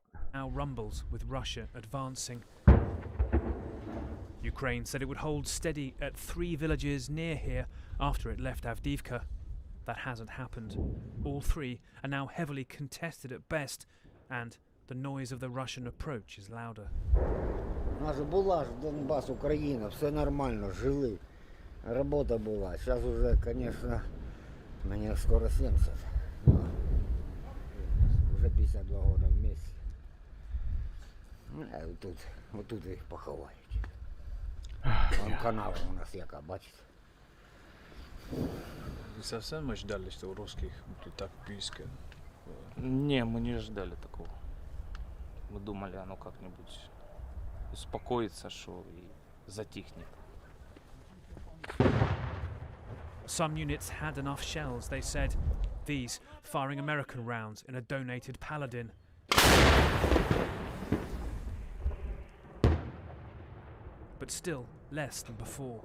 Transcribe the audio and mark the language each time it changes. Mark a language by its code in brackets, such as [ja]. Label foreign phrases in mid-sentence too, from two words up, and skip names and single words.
[en] Now rumbles with Russia advancing. Ukraine said it would hold steady at 3 villages near here after it left Avdiivka. That hasn't happened. All 3 are now heavily contested at best, and the noise of the Russian approach is louder. [uk] У нас була ж Донбас, Україна, все нормально, жили. Работа була. [ru] Сейчас уже, конечно, мне скоро 70. Уже 52 года вместе. Вот тут их поховають. Вон канал у нас [uk] яка, бачите. [ru] Вы совсем ждали, что у русских будет так близко? Не, мы не ждали такого. Мы думали, оно как-нибудь успокоится, что и затихнет. [en] Some units had enough shells, they said. These firing American rounds in a donated Paladin. But still less than before.